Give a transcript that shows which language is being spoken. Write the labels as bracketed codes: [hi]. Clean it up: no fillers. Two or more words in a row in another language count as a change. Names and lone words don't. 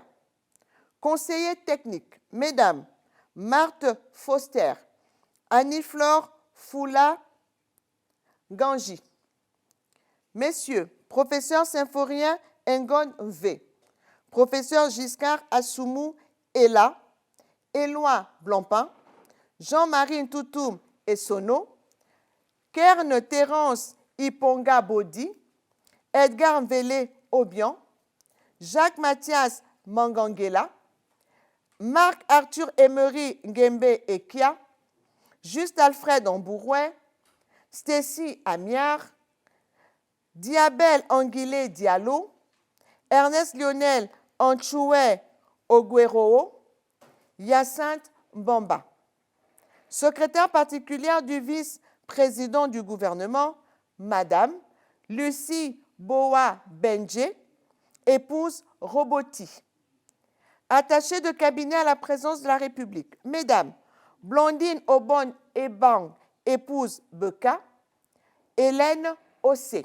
[fr] Conseiller technique, Mesdames Marthe Foster, Annie-Flore Foula Ganji. Messieurs, Professeur Symphorien Ngon V, Professeur Giscard Assoumou Ella, Éloi Blancpain, Jean-Marie Ntoutoum Essono, Kern Terence Iponga Bodi, Edgar Mvele Obian, Jacques Mathias Mangangela, Marc-Arthur Emery Ngembe Ekia, Juste Alfred Ambourouet, Stécie Amiard, Diabel Anguilé Diallo, Ernest Lionel Anchoué Ogueroo, Hyacinthe Mbamba. Secrétaire particulière du vice-président du gouvernement, Madame Lucie Boa Benje, épouse Roboti. Attachée de cabinet à la présidence de la République, Mesdames Blandine Obon Ebang, épouse Beka, Hélène Ossé.